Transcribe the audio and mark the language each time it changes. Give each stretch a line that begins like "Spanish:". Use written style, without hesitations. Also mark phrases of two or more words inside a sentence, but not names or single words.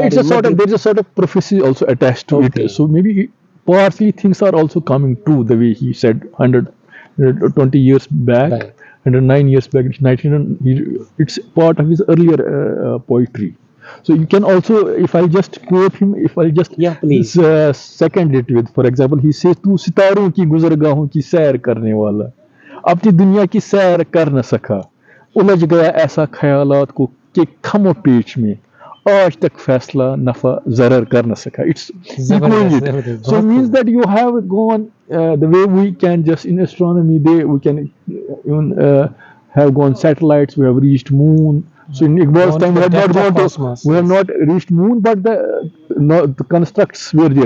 English: It's a sort of, there's a sort of prophecy also attached to it. So maybe partly things are also coming true, the way he said 120 years back, 109 years back. It's part of his earlier poetry. So you can also, if I just quote him, if I just second it with, for example, he says,
Urdu: "تو ستاروں کی گزرگاہوں کی سیر کرنے والا, اپنی دنیا کی سیر کر نہ سکا، الجھ گیا ایسا خیالات کو کہ خم و پیچ میں آج تک فیصلہ نفع ضرر کر نہ سکا."
English: It's equally. So it means that you have gone the way we can just in astronomy, we can even have gone satellites, we have reached moon. So in Iqbal's time, we have not reached moon, but the constructs were there.